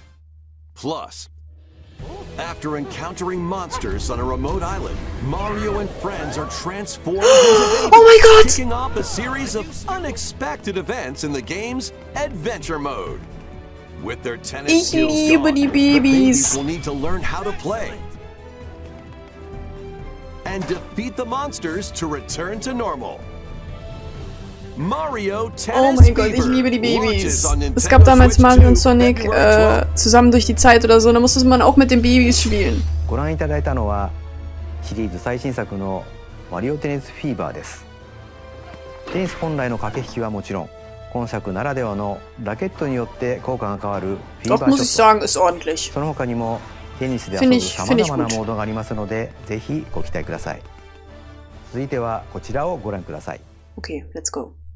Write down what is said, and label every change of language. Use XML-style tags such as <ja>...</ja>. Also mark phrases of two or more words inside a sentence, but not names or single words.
<en>Plus, after encountering monsters on a remote island, Mario and friends are transformed into babies, kicking off a series of unexpected events in the game's Adventure Mode. With their tennis skills gone, the babies will need to learn how to play and defeat the monsters to return to normal. Mario Tennis</en> <de>Oh mein Gott, ich liebe die Babys. Es gab damals Mario und Sonic zusammen durch die Zeit oder so, da musste man auch mit den Babys spielen.</de> <ja>ご覧いただいたのはシリーズ最新作のマリオテニスフィーバーです。テニス本来の駆け引きはもちろん、今作ならではのラケットによって効果が変わるフィーバーショット。その他にもテニスで遊ぶさまざまなモードがありますので、ぜひご期待ください。続いてはこちらをご覧ください。</ja> <en>Okay, let's go.</en>